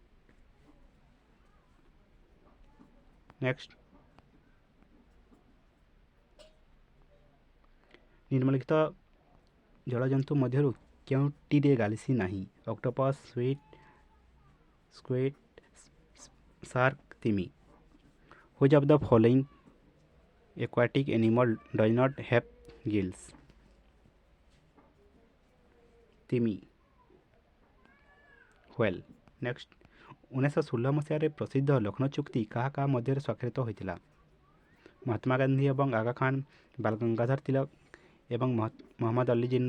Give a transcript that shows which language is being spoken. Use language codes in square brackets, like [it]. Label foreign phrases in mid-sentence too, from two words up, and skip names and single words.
[or] ନେକ୍ସଟ, ନିମ୍ନଲିଖିତ ଜଳଜନ୍ତୁ ମଧ୍ୟରୁ କେଉଁଟିରେ ଗାଲିସି ନାହିଁ? ଅକ୍ଟୋପସ୍, ସ୍କୁଇଡ୍, ସାର୍କ, ତିମି। [en] Which of the following aquatic animal does not have gills? [or] ତିମି, ହ୍ୱେଲ୍। ନେକ୍ସଟ, 1916 ମସିହାରେ ପ୍ରସିଦ୍ଧ ଲକ୍ଷ୍ନୌ ଚୁକ୍ତି କାହା କାହା ମଧ୍ୟରେ ସ୍ୱାକ୍ଷରିତ ହୋଇଥିଲା? ମହାତ୍ମା ଗାନ୍ଧୀ ଏବଂ ଆଗା ଖାନ, ବାଲ ଗଙ୍ଗାଧର ତିଲକ ଏବଂ ମହମ୍ମଦ ଅଲି ଜିନ୍ନା।